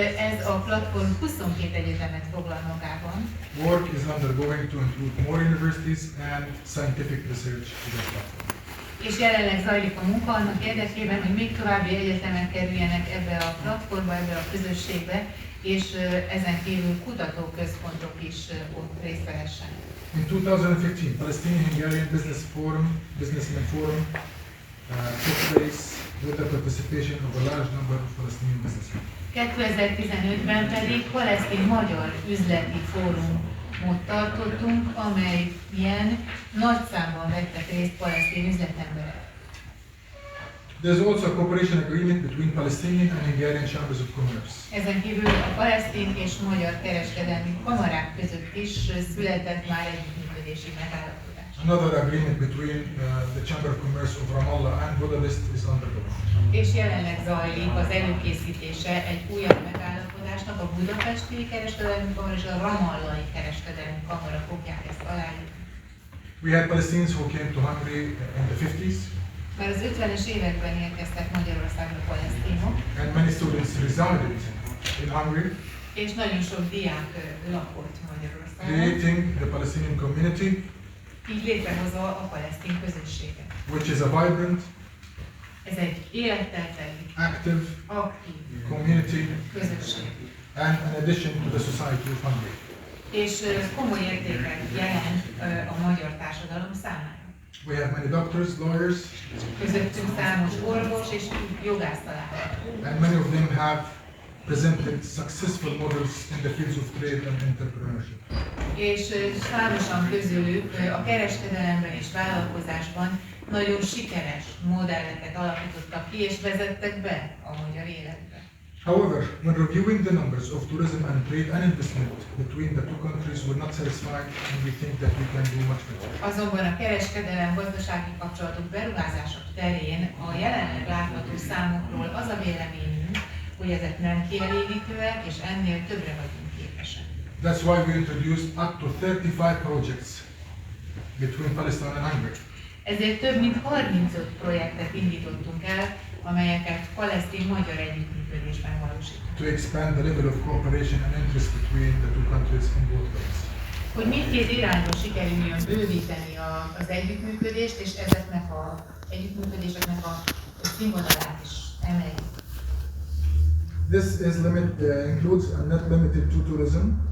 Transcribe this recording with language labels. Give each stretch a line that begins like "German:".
Hungarian: Ez a platform 22 egyetemet foglal magában.
English: Work is undergoing to include more universities and scientific research to the platform.
Hungarian: És jelenleg zajlik a munka annak érdekében, hogy még további egyetemek kerüljenek ebbe a platformba, ebbe a közösségbe, és ezen kívül kutatóközpontok is ott részt vehessenek.
English: In 2015, Palestinian-Hungarian Businessman Forum took place with the participation of a large number of Palestinian businessmen.
Hungarian: 2015-ben pedig palesztin-magyar üzleti fórumot tartottunk, amelyen nagy számban vettek részt palesztin üzletemberek.
English: There is also a cooperation agreement between Palestinian and Hungarian chambers of commerce.
Hungarian: Ezen kívül a palesztin és magyar kereskedelmi kamarák között is született már együttműködési megállapodás.
English: Another agreement between the Chamber of Commerce of Ramallah and Budapest is undergoing.
Hungarian: És jelenleg zajlik az előkészítése egy újabb megállapodásnak, a budapesti kereskedelmi kamara és a ramallai kereskedelmi kamara fogják ezt aláírni.
English: We had Palestinians who came to Hungary in the 50s.
Hungarian: Már az 50-es években érkeztek Magyarországra palesztinok.
English: students resided in Hungary,
Hungarian: és nagyon sok diák lakott Magyarországon,
English: creating the Palestinian community,
Hungarian: így létrehozva a palesztin közösséget.
English: which is a vibrant,
Hungarian: Ez egy élettel teli,
English: active
Hungarian: aktív
English: community
Hungarian: közösség,
English: and an addition to the society of Hungary.
Hungarian: és komoly értéket jelent a magyar társadalom számára.
English: We have many doctors, lawyers,
Hungarian: Közöttünk számos orvos és jogász található.
English: and many of them have presented successful models in the fields of trade and entrepreneurship.
Hungarian: És számosan közülük a kereskedelemben és vállalkozásban nagyon sikeres modelleket alakítottak ki és vezettek be a magyar életbe.
English: However, when reviewing the numbers of tourism and trade and investment between the two countries, we're not satisfied and we think that we can do much better.
Hungarian: Azonban a kereskedelem, gazdasági kapcsolatok, beruházások terén a jelenleg látható számokról az a véleményünk, hogy ezek nem kielégítőek, és ennél többre vagyunk képesek.
English: That's why we introduced up to 35 projects between Palestine and Hungary.
Hungarian: Ezért több mint 35 projektet indítottunk el, amelyeket palesztin-magyar együttműködésben valósítunk.
English: To expand the level of cooperation and interest between the two countries in both ways.
Hungarian: Hogy mindkét irányba sikerüljön bővíteni az együttműködést, és ezeknek a együttműködéseknek a színvonalát is emeljük.
English: This is includes and not limited to tourism,